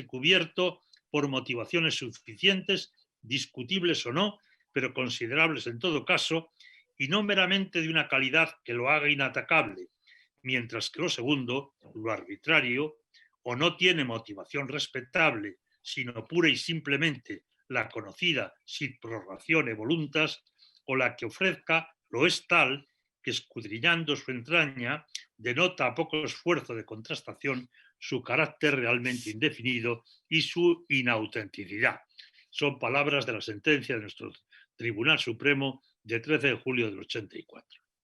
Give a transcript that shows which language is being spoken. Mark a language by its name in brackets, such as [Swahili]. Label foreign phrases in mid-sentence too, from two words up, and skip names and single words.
[Spanish] cubierto por motivaciones suficientes, discutibles o no, pero considerables en todo caso, y no meramente de una calidad que lo haga inatacable, mientras que lo segundo, lo arbitrario, o no tiene motivación respetable, sino pura y simplemente la conocida [Latin] sit prorratione voluntas, [Spanish] o la que ofrezca lo es tal que, escudriñando su entraña, denota a poco esfuerzo de contrastación su carácter realmente indefinido y su inautenticidad. Son palabras de la sentencia de nuestro Tribunal Supremo de 13 de julio del 84.